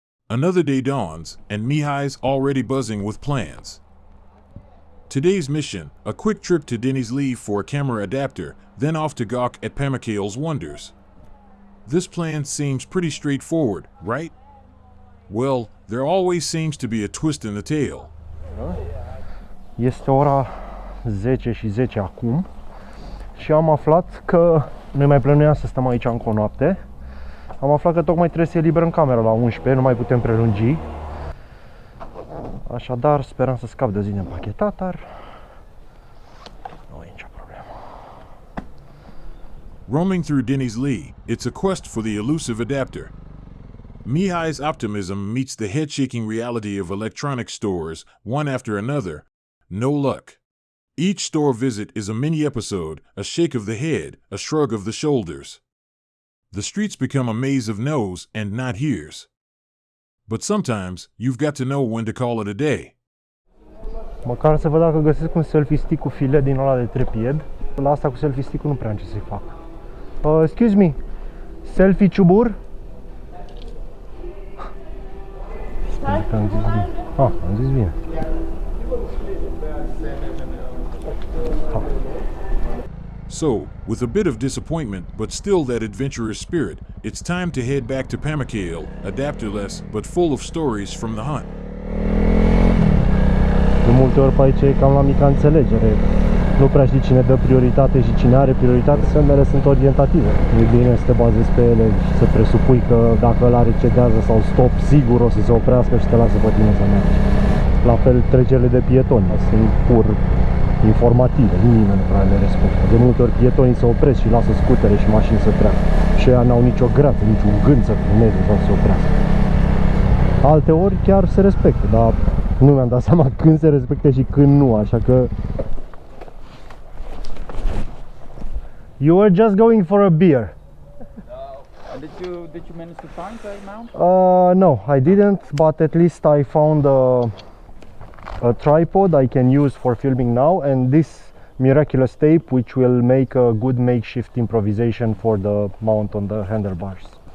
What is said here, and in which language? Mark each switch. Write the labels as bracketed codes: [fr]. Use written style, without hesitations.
[en] Another day dawns, and Mihai's already buzzing with plans. Today's mission, a quick trip to Denny's Lee for a camera adapter, then off to gawk at Pamukkale's wonders. This plan seems pretty straightforward, right? Well, there always seems to be a twist in the tale. [ro] Este ora 10 și 10 acum și am aflat că noi mai plănuiam să stăm aici încă o noapte. Am aflat că tocmai trebuie să eliberăm camera la 11, nu mai putem prelungi. Așadar, sperăm să scap de o zi de împachetat, dar nu e nicio problemă. [en] Roaming through Denny's Lee, it's a quest for the elusive adapter. Mihai's optimism meets the head-shaking reality of electronic stores, one after another. No luck. Each store visit is a mini-episode, a shake of the head, a shrug of the shoulders. The streets become a maze of no's and not here's. But sometimes, you've got to know when to call it a day. [ro] Măcar să văd dacă găsesc un selfie stick cu filet din ăla de trepied. La asta cu selfie stick-ul nu prea am ce să-i fac. [en] Excuse me, selfie ciubur? [ro] Am zis bine. Am zis bine. [en] So, with a bit of disappointment, but still that adventurous spirit, it's time to head back to Pamukkale, adapterless, but full of stories from the hunt. [ro] De multe ori pe aici e cam la mica înțelegere. Nu prea știi cine dă prioritate și cine are prioritate, semnele sunt orientative. E bine să te bazezi pe ele și să presupui că dacă ăla recedează sau stop, sigur o să se oprească și te lasă pe tine să mergi. La fel trecerile de pietoni, sunt pur informative, nimeni nu prea le respectă. De multe ori pietonii se opresc și lasă scutere și mașini să treacă. Și ăia n-au nicio greață, niciun gând să frâneze sau să se oprească. Alte ori chiar se respectă, dar nu mi-am dat seama când se respectă și când nu, așa că... [en] You were just going for a beer. Did you manage to find the mount? No, I didn't, but at least I found a tripod I can use for filming now, and this miraculous tape which will make a good makeshift improvisation for the mount on the handlebars.